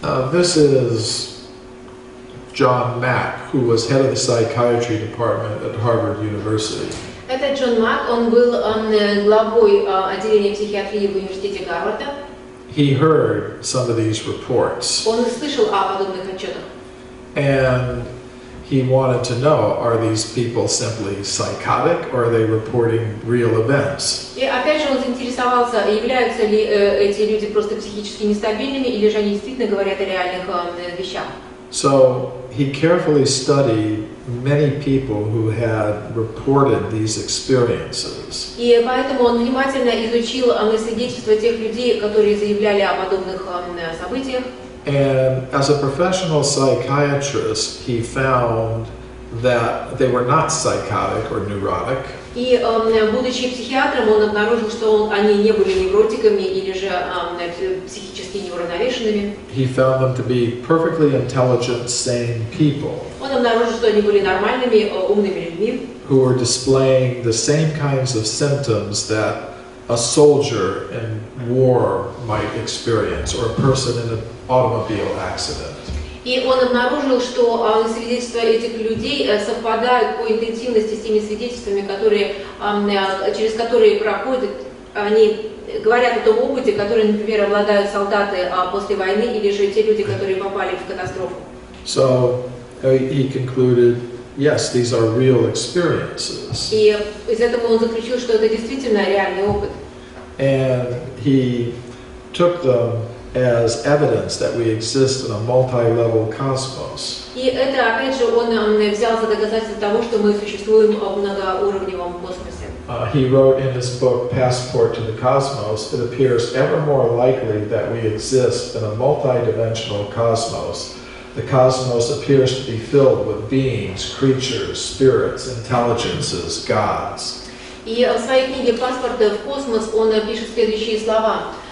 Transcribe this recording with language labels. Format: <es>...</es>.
<en>This is John Mack, who was head of the psychiatry department at Harvard University.</en> <ru>Это Джон Мак, он был главой отделения психиатрии в университете Гарварда.</ru> <en>He heard some of these reports.</en> <ru>Он слышал о подобных отчетах.</ru> <en>And he wanted to know, are these people simply psychotic or are they reporting real events?</en> <ru>И опять же он заинтересовался, являются ли эти люди просто психически нестабильными или же они действительно говорят о реальных вещах.</ru> <en>So he carefully studied many people who had reported these experiences.</en> <ru>И поэтому он внимательно изучил свидетельства тех людей, которые заявляли о подобных событиях.</ru> <en>And as a professional psychiatrist, he found that they were not psychotic or neurotic.</en> <ru>И будучи психиатром, он обнаружил, что они не были невротиками или же психически неуравновешенными.</ru> <en>He found them to be perfectly intelligent, sane people.</en> <ru>Он обнаружил, что они были нормальными, умными людьми.</ru> <en>Who were displaying the same kinds of symptoms that a soldier in war might experience, or a person in an automobile accident.</en> <ru>И он обнаружил, что свидетельства этих людей совпадают по интенсивности с теми свидетельствами, через которые проходят, они говорят о том опыте, который, например, обладают солдаты после войны или же те люди, которые попали в катастрофу.</ru> <en>So he concluded, yes, these are real experiences.</en> <ru>И из этого он заключил, что это действительно реальный опыт.</ru> <en>And he took them as evidence that we exist in a multi-level cosmos.</en> <ru>И это, опять же, он взял за доказательство того, что мы существуем в многоуровневом космосе.</ru> <en>He wrote in his book, Passport to the Cosmos, it appears ever more likely that we exist in a multi-dimensional cosmos. The cosmos appears to be filled with beings, creatures, spirits, intelligences, gods.</en> <ru>И в своей книге «Паспорт в космос» он пишет следующие слова.</ru>